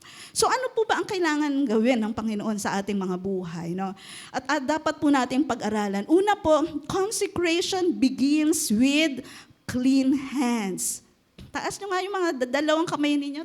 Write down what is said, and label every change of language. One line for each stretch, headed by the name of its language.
Filipino: So ano po ba ang kailangan gawin ng Panginoon sa ating mga buhay? No? At dapat po nating pag-aralan. Una po,
English: consecration begins with clean hands.
Filipino: Taas nyo nga yung mga dalawang kamay ninyo.